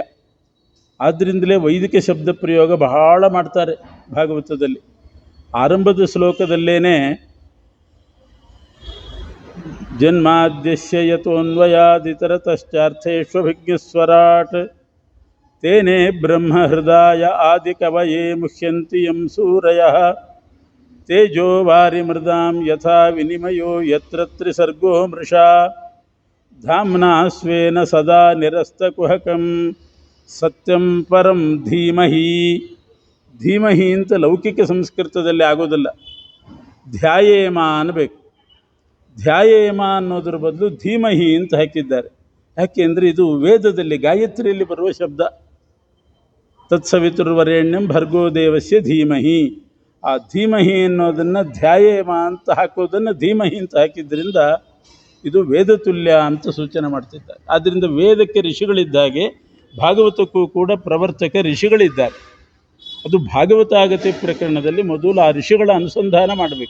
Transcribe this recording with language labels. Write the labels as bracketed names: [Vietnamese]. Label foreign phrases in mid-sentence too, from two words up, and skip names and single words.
[Kannada] ಆದ್ದರಿಂದಲೇ ವೈದಿಕ ಶಬ್ದ ಪ್ರಯೋಗ ಬಹಳ ಮಾಡ್ತಾರೆ ಭಾಗವತದಲ್ಲಿ. ಆರಂಭದ ಶ್ಲೋಕದಲ್ಲೇನೆ [Sanskrit] ಜನ್ಮಾದ್ಯಸ್ಯ ಯತೋನ್ವಯಾದಿತರತಶ್ಚಾರ್ಥೇಷ್ವಭಿಜ್ಞಸ್ವರಾಟ್ ತೇನೇ ಬ್ರಹ್ಮ ಹೃದಯ ಆದಿ ಕವಯೇ ಮುಹ್ಯಂತಿ ಯಂ ಸೂರಯಃ ತೇಜೋ ವಾರಿಮೃದಾಂ ಯಥಾ ವಿನಿಮಯೋ ಯತ್ರ ತ್ರಿಸರ್ಗೋ ಮೃಷಾ ಧಾಮ್ನಾ ಸ್ವೇನ ಸದಾ ನಿರಸ್ತಕುಹಕಂ ಸತ್ಯಂ ಪರಂ ಧೀಮಹಿ. [Kannada] ಧೀಮಹಿ ಅಂತ ಲೌಕಿಕ ಸಂಸ್ಕೃತದಲ್ಲಿ ಆಗೋದಿಲ್ಲ, ಧ್ಯಾಯೇಮ ಅನ್ನಬೇಕು. ಧ್ಯಾಯೇಮ ಅನ್ನೋದ್ರ ಬದಲು ಧೀಮಹಿ ಅಂತ ಹಾಕಿದ್ದಾರೆ. ಯಾಕೆಂದರೆ ಇದು ವೇದದಲ್ಲಿ ಗಾಯತ್ರಿಯಲ್ಲಿ ಬರುವ ಶಬ್ದ. [Sanskrit] ತತ್ಸವಿತುರ್ವರೆಣ್ಯಂ ಭರ್ಗೋ ದೇವಸ್ಯ ಧೀಮಹಿ. [Kannada] ಆ ಧೀಮಹಿ ಅನ್ನೋದನ್ನು ಧ್ಯಾಯೇಮ ಅಂತ ಹಾಕೋದನ್ನು ಧೀಮಹಿ ಅಂತ ಹಾಕಿದ್ರಿಂದ ಇದು ವೇದ ತುಲ್ಯ ಅಂತ ಸೂಚನೆ ಮಾಡ್ತಿದ್ದಾರೆ. ಆದ್ದರಿಂದ ವೇದಕ್ಕೆ ಋಷಿಗಳಿದ್ದಾಗೆ ಭಾಗವತಕ್ಕೂ ಕೂಡ ಪ್ರವರ್ತಕ ಋಷಿಗಳಿದ್ದಾರೆ. ಅದು ಭಾಗವತ ಆಗತಿ ಪ್ರಕರಣದಲ್ಲಿ ಮೊದಲು ಆ ಋಷಿಗಳ ಅನುಸಂಧಾನ ಮಾಡಬೇಕು.